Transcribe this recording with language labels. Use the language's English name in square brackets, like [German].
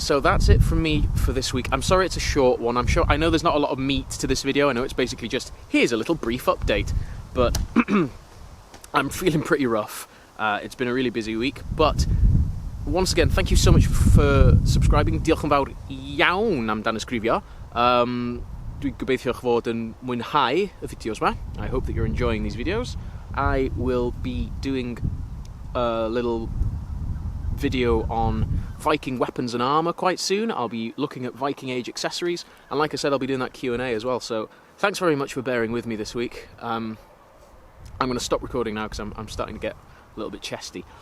[English] So that's it from me for this week. I'm sorry it's a short one. I know there's not a lot of meat to this video. I know it's basically just, here's a little brief update. But I'm feeling pretty rough. It's been a really busy week. But once again, thank you so much for subscribing. [Welsh] Diolch yn fawr iawn am dan ysgrifio. Dwi'n gobeithio eich fod yn mwynhau y fideos ma. [English] I hope that you're enjoying these videos. I will be doing a little video on Viking weapons and armour quite soon. I'll be looking at Viking Age accessories, and like I said, I'll be doing that Q&A as well. So thanks very much for bearing with me this week. I'm going to stop recording now because I'm starting to get a little bit chesty.